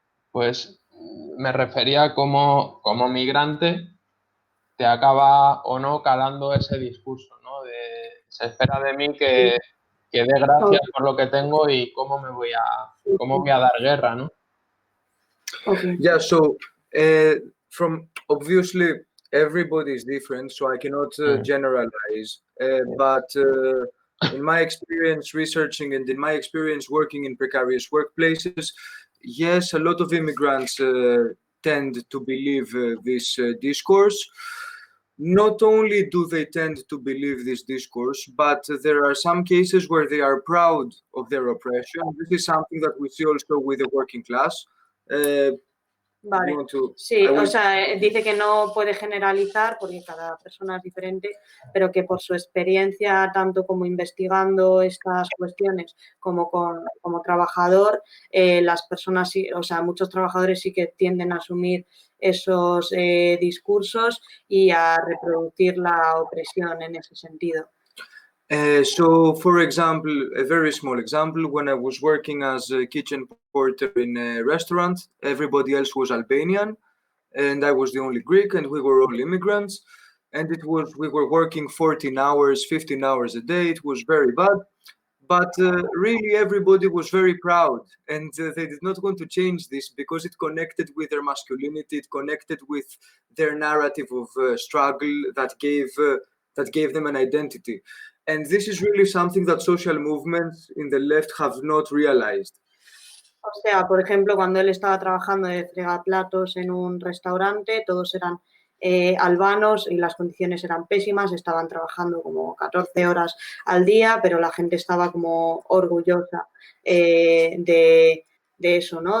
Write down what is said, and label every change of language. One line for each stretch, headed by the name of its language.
Spanish: Pues me refería a cómo como migrante te acaba o no calando ese discurso, ¿no? Se espera de mí que dé gracias por lo que tengo y cómo voy a dar guerra, ¿no?
English: Okay. Yeah, so from obviously everybody is different, so I cannot generalize. But in my experience researching and in my experience working in precarious workplaces, yes, a lot of immigrants tend to believe this discourse. Not only do they tend to believe this discourse, but there are some cases where they are proud of their oppression. This is something that we see also with the working class.
Spanish: Vale. Sí, o sea, dice que no puede generalizar porque cada persona es diferente, pero que por su experiencia, tanto como investigando estas cuestiones como como trabajador, las personas, o sea, muchos trabajadores sí que tienden a asumir esos discursos y a reproducir la opresión en ese sentido.
English: So, for example, a very small example, when I was working as a kitchen porter in a restaurant, everybody else was Albanian, and I was the only Greek, and we were all immigrants. And we were working 14 hours, 15 hours a day. It was very bad. But really, everybody was very proud, and they did not want to change this because it connected with their masculinity, it connected with their narrative of struggle that gave them an identity. And this is really something that social movements in the left have not realized.
Spanish: O sea, por ejemplo, cuando él estaba trabajando de fregaplatos en un restaurante, todos eran albanos y las condiciones eran pésimas, estaban trabajando como 14 horas al día, pero la gente estaba como orgullosa de eso, ¿no?